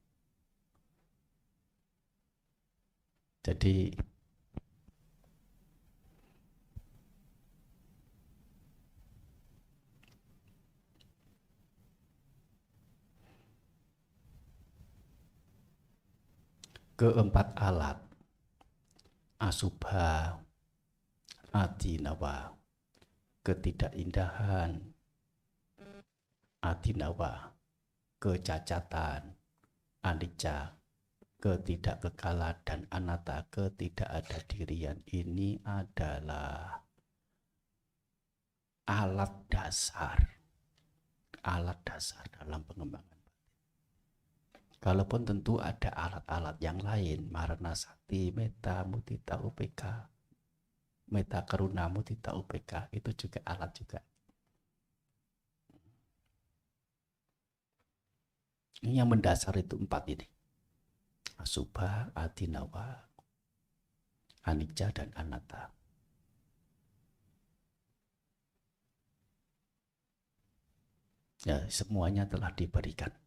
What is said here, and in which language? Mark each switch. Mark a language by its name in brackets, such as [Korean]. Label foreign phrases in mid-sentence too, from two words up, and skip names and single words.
[Indonesian] Jadi keempat alat asubha, adinawa, ketidakindahan, adinawa, kecacatan, anicca, ketidakkekalan, dan anatta, ketidakadadirian, ini adalah alat dasar dalam pengembangan. Kalaupun tentu ada alat-alat yang lain, [Pali] marana sakti, metta, mudita, upeka, metta, karuna, mudita, upeka, [Indonesian] itu juga alat juga. Ini yang mendasar itu 4 ini. [Pali] asubha, adinawa, anicca, dan anatta. [Indonesian] Ya, semuanya telah diberikan.